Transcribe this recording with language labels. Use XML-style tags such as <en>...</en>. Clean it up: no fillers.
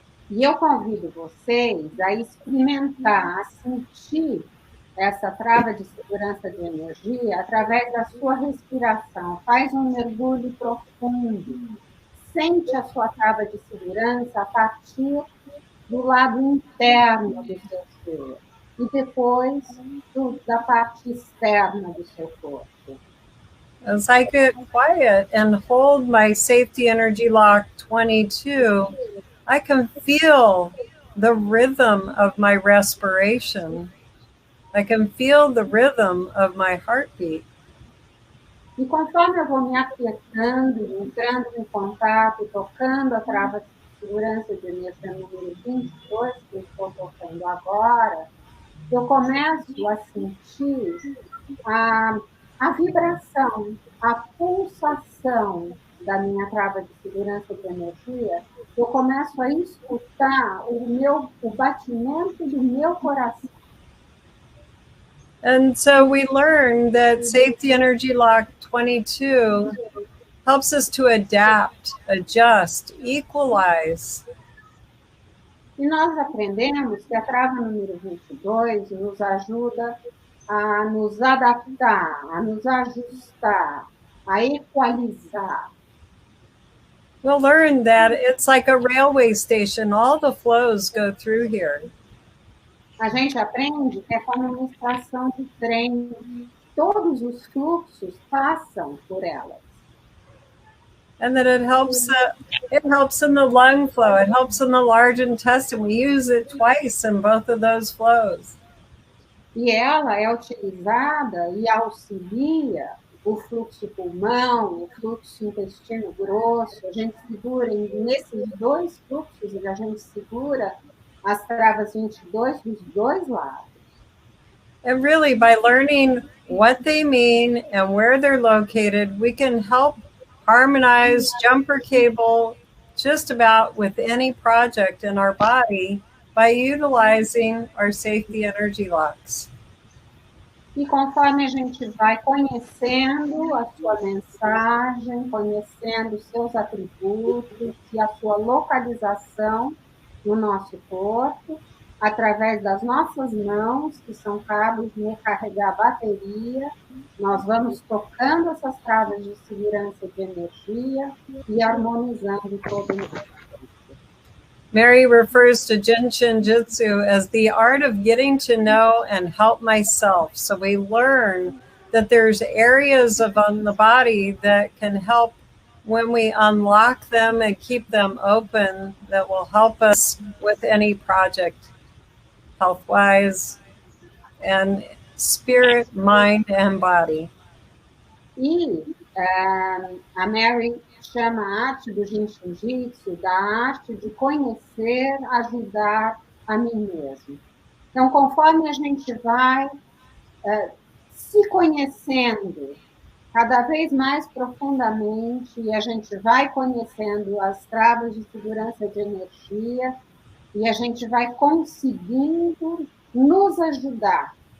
<pt>E eu convido vocês a experimentar, a sentir essa trava de segurança de energia através da sua respiração. Faz um mergulho profundo. Sente a sua trava de segurança a partir do lado interno do seu ser e depois da parte externa do seu corpo.</pt> <en>As I get quiet and hold my safety energy lock 22, I can feel the rhythm of my respiration. I can feel the rhythm of my heartbeat.</en> <pt>E conforme eu vou me aquietando, entrando em contato, tocando a trava de segurança de energia número 22, que eu estou tocando agora, eu começo a sentir a vibração, a pulsação da minha trava de segurança de energia. Eu começo a escutar o batimento do meu coração.</pt> <en>And so we learn that safety energy lock 22 helps us to adapt, adjust, equalize.</en> <pt>E nós aprendemos que a trava número 22 nos ajuda a nos adaptar, a nos ajustar, a equalizar.</pt> <en>We'll learn that it's like a railway station. All the flows go through here.</en> <pt>A gente aprende que é como uma estação de trem. Todos os fluxos passam por elas.</pt> <en>And that it helps in the lung flow. It helps in the large intestine. We use it twice in both of those flows.</en> <pt>E ela é utilizada e auxilia o fluxo pulmão, o fluxo intestino grosso. A gente segura nesses dois fluxos, a gente segura as travas 22 dos dois lados.</pt> <en>And really, by learning what they mean and where they're located, we can help harmonize jumper cable just about with any project in our body by utilizing our safety energy locks.</en> <pt>E conforme a gente vai conhecendo a sua mensagem, conhecendo os seus atributos e a sua localização no nosso corpo, através das nossas mãos, que são cabos de recarregar a bateria, nós vamos tocando essas travas de segurança de energia e harmonizando todo o</pt> <en>Mary refers to Jinshin Jitsu as the art of getting to know and help myself. So we learn that there's areas on the body that can help when we unlock them and keep them open, that will help us with any project, health-wise, and spirit, mind, and body.</en> <pt>E a Mary chama a arte do Jinshin-Jitsu da arte de conhecer, ajudar a mim mesmo. Então, conforme a gente vai se conhecendo cada vez mais profundamente, e a gente vai conhecendo as travas de segurança de energia, e a gente vai conseguindo nos ajudar.</pt>